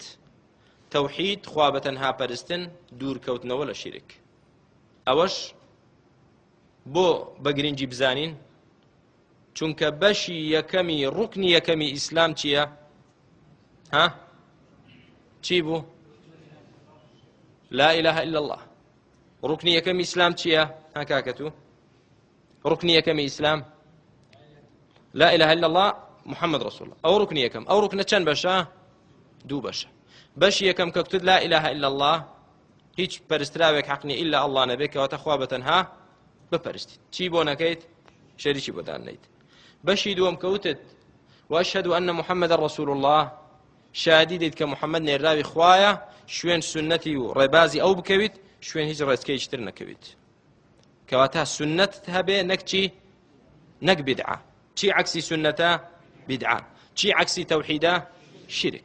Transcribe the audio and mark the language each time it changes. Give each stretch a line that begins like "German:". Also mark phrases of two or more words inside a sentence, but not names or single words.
Central Kurdish: تەوحید خوا بە تەنها پەرستن، دوورکەوتنەوە لە شیرک. ئەوەش بۆ بە گرنگی بزانین چونکە بەشی یەکەمی ڕوکنی یەکەمی ئیسلام چییە؟ چی بوو؟
Arabic: لا إله إلا الله.
Central Kurdish: ڕوکنی یەکەمی ئیسلام چییە؟ کاکەتو ڕوکنی یەکەمی ئیسلام
Arabic: لا إله إلا الله محمد رسول الله.
Central Kurdish: ئەو ڕوکنی یەکەم. ئەو ڕوکنە چەند بەشە؟ دوو بەشە. بەشی یەکەم کە کتت
Arabic: لا إله إلا الله،
Central Kurdish: هیچ پەرستراوێک حەقنی ئیلا ئەڵڵا نەبێت، کەواتە خوا بە تەنها بپەرستیت، چی بۆ نەکەیت؟ شەریکی بۆ داننەیت. بەشی دووەم کەوتت
Arabic: وأشهد أن محمد رسول الله،
Central Kurdish: شادی دەیت کە محەممەد نێراوی خوایە، شوێن سنەتی و ڕێبازی ئەو بکەویت، شوێن هیچ ڕێزکەیشتر نەکەویت. کەواتە سنەت هەبێ نەک چی؟ نەک بدعە. چی عەکسی سنەتە؟ بدعە. چی عەکسی تەوحیدە؟ شرک.